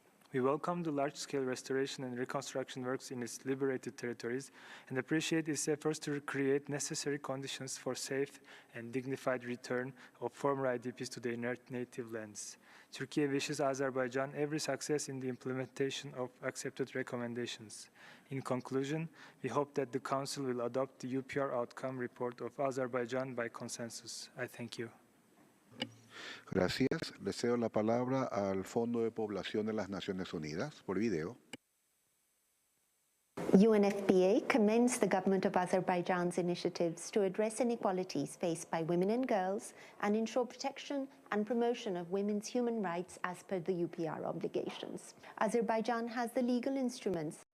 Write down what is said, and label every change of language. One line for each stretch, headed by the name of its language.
English: We welcome the large-scale restoration and reconstruction works in its liberated territories and appreciate its efforts to create necessary conditions for safe and dignified return of former IDPs to their native lands. Turkey wishes Azerbaijan every success in the implementation of accepted recommendations. In conclusion, we hope that the Council will adopt the UPR outcome report of Azerbaijan by consensus. I thank you.
Spanish: Gracias. Le cedo la palabra al Fondo de Población de las Naciones Unidas por video.
English: UNFPA commends the government of Azerbaijan's initiatives to address inequalities faced by women and girls and ensure protection and promotion of women's human rights as per the UPR obligations. Azerbaijan has the legal instruments